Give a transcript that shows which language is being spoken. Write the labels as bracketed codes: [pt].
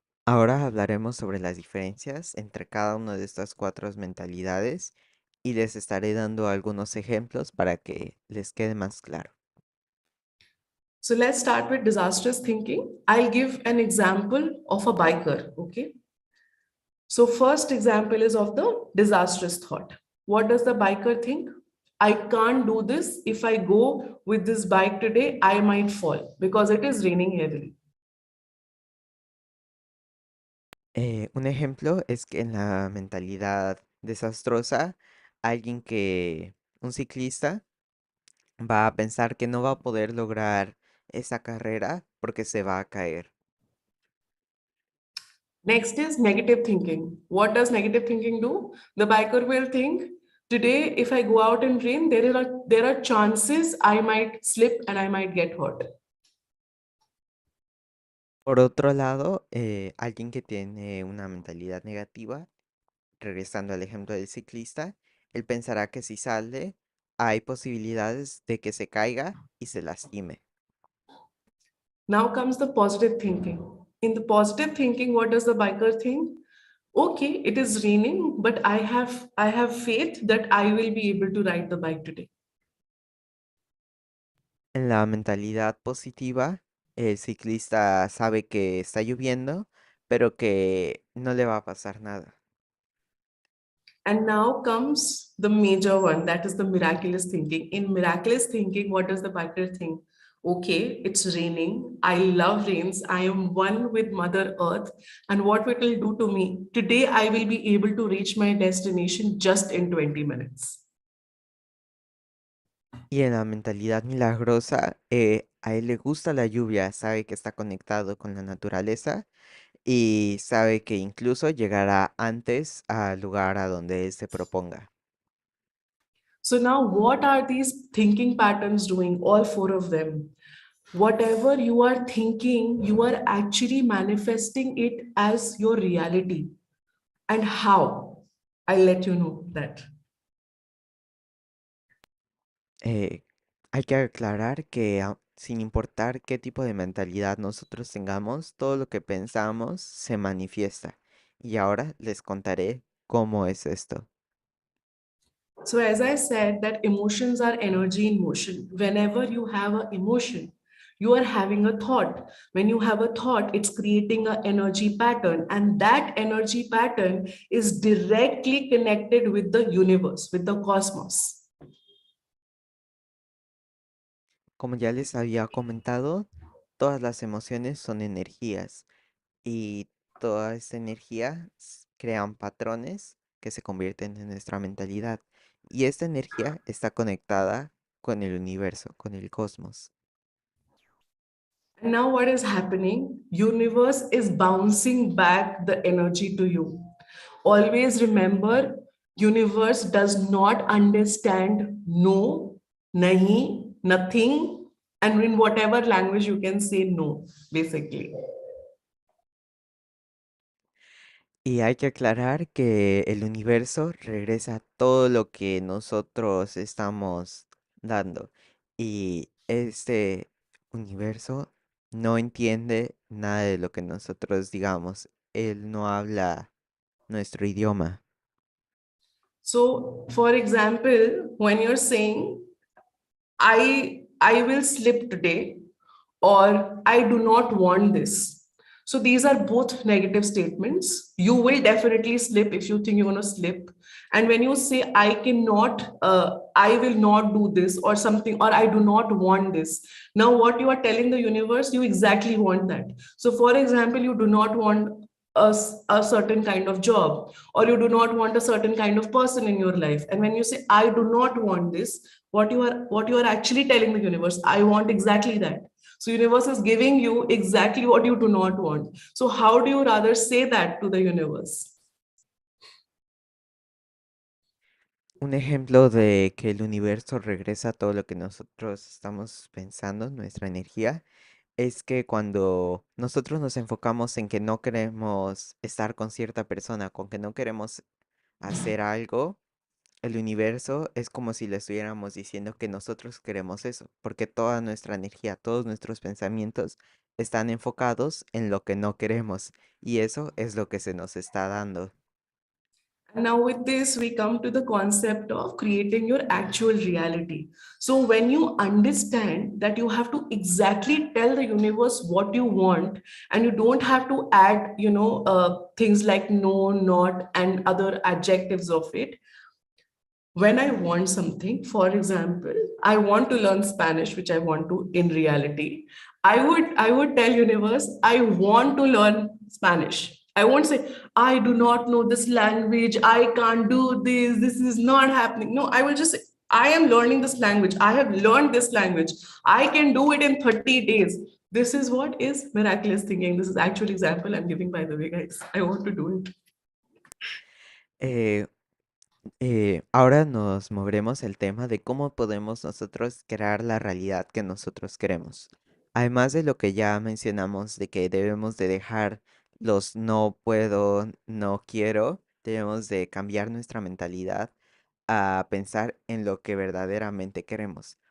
[es] Ahora hablaremos sobre las diferencias entre cada una de estas cuatro mentalidades y les estaré dando algunos ejemplos para que les quede más claro. [en] So let's start with disastrous thinking. I'll give an example of a biker. Okay. So, first example is of the disastrous thought. What does the biker think? I can't do this. If I go with this bike today, I might fall because it is raining heavily. [es] Un ejemplo es que en la mentalidad desastrosa, un ciclista, va a pensar que no va a poder lograr esa carrera porque se va a caer. [en] Next is negative thinking. What does negative thinking do? The biker will think, today, if I go out in rain, there are chances I might slip and I might get hurt. [es] Por otro lado, alguien que tiene una mentalidad negativa, regresando al ejemplo del ciclista, él pensará que si sale, hay posibilidades de que se caiga y se lastime. [en] Now comes the positive thinking. In the positive thinking, what does the biker think? Okay, it is raining, but I have faith that I will be able to ride the bike today. [es] En la mentalidad positiva, el ciclista sabe que está lloviendo, pero que no le va a pasar nada. [en] And now comes the major one, that is the miraculous thinking. In miraculous thinking, what does the biker think? Okay, it's raining. I love rains. I am one with Mother Earth. And what it will do to me? Today, I will be able to reach my destination just in 20 minutes. [es] Y en la mentalidad milagrosa, a él le gusta la lluvia, sabe que está conectado con la naturaleza y sabe que incluso llegará antes al lugar a donde él se proponga. [en] So now, what are these thinking patterns doing? All four of them. Whatever you are thinking, you are actually manifesting it as your reality. And how? I'll let you know that. [es] Eh, Hay que aclarar que sin importar qué tipo de mentalidad nosotros tengamos, todo lo que pensamos se manifiesta. Y ahora les contaré cómo es esto. [en] So, as I said, that emotions are energy in motion. Whenever you have an emotion, you are having a thought. When you have a thought, it's creating an energy pattern, and that energy pattern is directly connected with the universe, with the cosmos. [es] Como ya les había comentado, todas las emociones son energías y toda esta energía crean patrones que se convierten en nuestra mentalidad. Y esta energía está conectada con el universo, con el cosmos. [en] And now what is happening? Universe is bouncing back the energy to you. Always remember, universe does not understand no, nahi, nothing, and in whatever language you can say no, basically. [es] Y hay que aclarar que el universo regresa todo lo que nosotros estamos dando. Y este universo no entiende nada de lo que nosotros digamos. Él no habla nuestro idioma. [en] So, for example, when you're saying I will slip today, or I do not want this. So these are both negative statements. You will definitely slip if you think you're going to slip. And when you say I cannot, I will not do this or something, or I do not want this. Now, what you are telling the universe, you exactly want that. So, for example, you do not want a certain kind of job, or you do not want a certain kind of person in your life. And when you say I do not want this, what you are actually telling the universe, I want exactly that. So universe is giving you exactly what you do not want. So how do you rather say that to the universe? [es] Un ejemplo de que el universo regresa todo lo que nosotros estamos pensando, nuestra energía, es que cuando nosotros nos enfocamos en que no queremos estar con cierta persona, con que no queremos hacer algo, el universo es como si le estuviéramos diciendo que nosotros queremos eso, porque toda nuestra energía, todos nuestros pensamientos están enfocados en lo que no queremos y eso es lo que se nos está dando. [en] And now, with this, we come to the concept of creating your actual reality. So, when you understand that you have to exactly tell the universe what you want, and you don't have to add, things like no, not, and other adjectives of it. When I want something, for example, I want to learn Spanish, which I want to in reality. I would tell universe, I want to learn Spanish. I won't say, I do not know this language, I can't do this is not happening. No, I will just say, I am learning this language. I have learned this language. I can do it in 30 days. This is what is miraculous thinking. This is actual example I'm giving, by the way, guys. I want to do it. [es] Eh, Ahora nos moveremos el tema de cómo podemos nosotros crear la realidad que nosotros queremos. Además de lo que ya mencionamos de que debemos de dejar los no puedo, no quiero, debemos de cambiar nuestra mentalidad a pensar en lo que verdaderamente queremos.